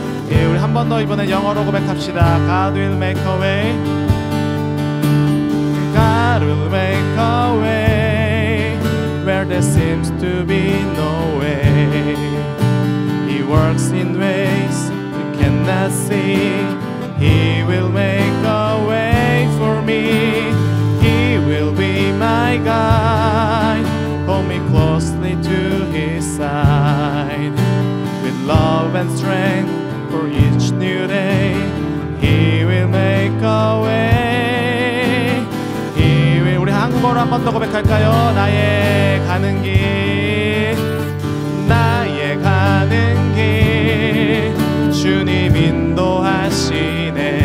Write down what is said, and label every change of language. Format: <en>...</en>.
<ko>예, 우리 한 번 더 이번엔 영어로 고백합시다.</ko> <en>God will make a way. God will make a way where there seems to be no way. He works in ways you cannot see. He will make a way for me. He will be my guide. Hold me closely to His side. With love and strength for each new day, He will make a way. He will.</en> <ko>우리 한국어로 한 번 더 고백할까요? 나의 가는 길, 나의 가는 길 주님 인도하시네.</ko>